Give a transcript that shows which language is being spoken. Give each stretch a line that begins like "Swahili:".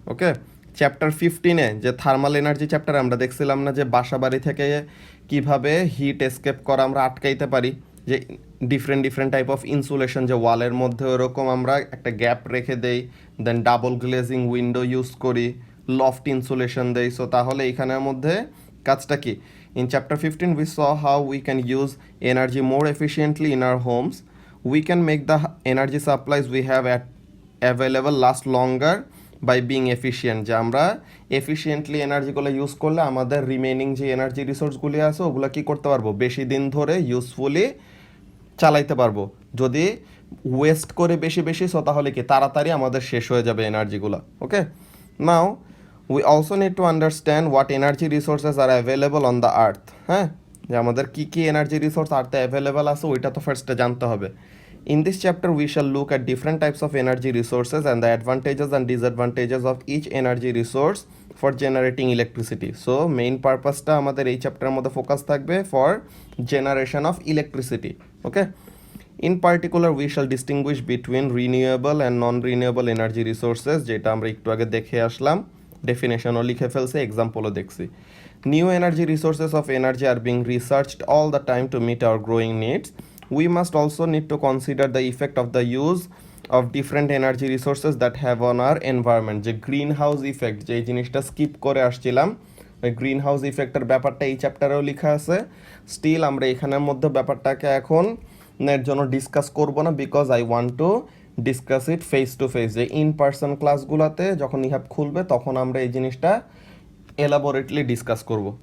Bangla: ওকে, chapter 15-এ যে thermal energy চ্যাপ্টারে আমরা দেখছিলাম না, যে বাসাবাড়ি থেকে কিভাবে হিট এসকেপ করা আমরা আটকাইতে পারি, যে ডিফারেন্ট টাইপ অফ ইনসুলেশন, যে ওয়ালের মধ্যে ওরকম আমরা একটা গ্যাপ রেখে দেই, দেন ডাবল গ্লেজিং উইন্ডো ইউজ করি, লফট ইনসুলেশন দেই।
English: so তাহলে
Bangla: এখানের মধ্যে কাজটা কি,
English: In chapter 15 we saw how we can use energy more efficiently in our homes. We can make the energy supplies we have available last longer by being efficient,
Bangla: যে আমরা efficiently এনার্জিগুলো use করলে আমাদের remaining যে energy রিসোর্সগুলি আছে ওগুলো কী করতে পারবো, বেশি দিন ধরে ইউজফুলি চালাইতে পারবো। যদি ওয়েস্ট করে বেশি বেশি সো তাহলে কি তাড়াতাড়ি আমাদের শেষ হয়ে যাবে এনার্জিগুলো।
English: Okay, now we also need to understand what energy resources are available on the earth.
Bangla: হ্যাঁ, যে আমাদের কী কী এনার্জি রিসোর্স আর্থে অ্যাভেলেবল আছে ওইটা তো ফার্স্টে জানতে হবে।
English: In this chapter, we shall look at different types of energy resources and the advantages and disadvantages of each energy resource for generating electricity. So, main purpose টা
Bangla: আমাদের এই চ্যাপ্টারের মধ্যে ফোকাস থাকবে
English: for generation of electricity. Okay? In particular, we shall distinguish between renewable and non-renewable energy resources,
Bangla: যেটা আমরা একটু আগে দেখে আসলাম, ডেফিনেশনও লিখে ফেলছি, এক্সাম্পলও দেখছি।
English: New energy resources of energy are being researched all the time to meet our growing needs. We must also need to consider the effect of the use of different energy resources that have on our environment.
Bangla: যে green house effect, যে জিনিসটা skip করে আসছিলাম, ওই green house ইফেক্টের ব্যাপারটা এই চ্যাপ্টারেও লেখা আছে। স্টিল আমরা এখানের মধ্যে ব্যাপারটাকে এখন এর জন্য ডিসকাস করব না,
English: Because I want to discuss it face to face.
Bangla: যে ইন পার্সন ক্লাসগুলোতে যখন ইহ্যাব খুলবে তখন আমরা এই জিনিসটা এলাবোরেটলি ডিসকাস করব।